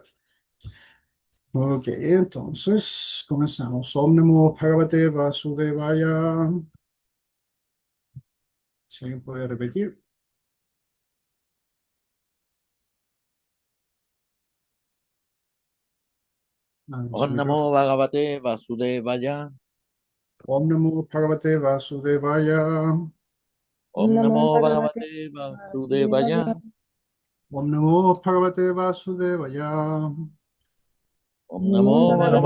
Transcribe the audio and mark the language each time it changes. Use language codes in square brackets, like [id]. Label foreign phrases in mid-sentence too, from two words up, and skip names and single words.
[es] Ok, entonces comenzamos. [sa] ॐ नमो भगवते वासुदेवाय. [es] Si alguien puede repetir. Abre su [sa] ॐ नमो [es] micrófono. [sa] भगवते वासुदेवाय. ॐ नमो भगवते वासुदेवाय. Om Namo Namo Bhagavate भगवते वासुदेवाय. Vasudevaya. ॐ नमो भगवते वासुदेवाय. Om Namo Namo ॐ नमो